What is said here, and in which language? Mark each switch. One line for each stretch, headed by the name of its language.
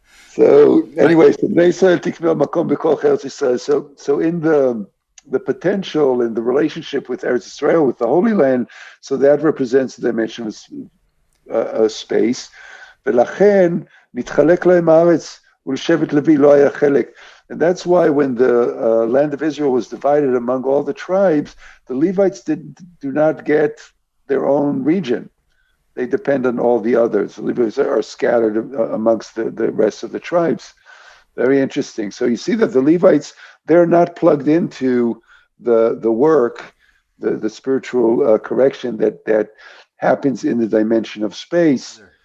English: So Right. anyway, so
Hebrew: Bnei Israel tiknu makom b'kol Eretz Yisrael.
English: So in the potential in the relationship with Eretz Israel, with the Holy Land, so that represents the dimension of space.
Hebrew: ולכן נתחלק להם הארץ ולשבט לוי לא היה חלק.
English: And that's why when the land of Israel was divided among all the tribes, the Levites do not get their own region. They depend on all the others. The Levites are scattered amongst the rest of the tribes. Very interesting. So you see that the Levites, they're not plugged into the work, the spiritual correction that happens in the dimension of space.